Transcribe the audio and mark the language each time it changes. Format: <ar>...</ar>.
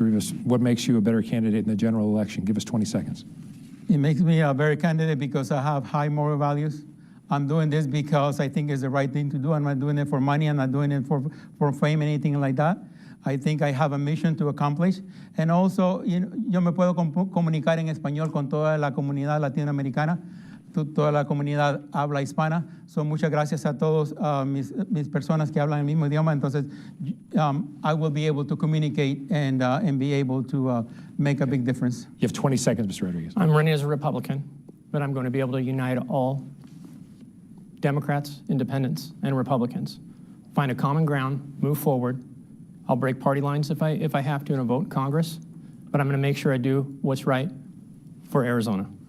<en>Rivas, what makes you a better candidate in the general election? Give us 20 seconds. It makes me a better candidate because I have high moral values. I'm doing this because I think it's the right thing to do. I'm not doing it for money. I'm not doing it for fame, anything like that. I think I have a mission to accomplish. And also,</en> <es>yo me puedo comunicar en español con toda la comunidad latinoamericana, toda la comunidad habla hispana. So muchas gracias a todos mis personas que hablan el mismo idioma. Entonces,</es> <en>I will be able to communicate and be able to make a big difference. You have 20 seconds, Mr. Rodriguez. I'm running as a Republican, but I'm going to be able to unite all Democrats, independents, and Republicans. Find a common ground, move forward. I'll break party lines if I have to in a vote in Congress, but I'm going to make sure I do what's right for Arizona.</en>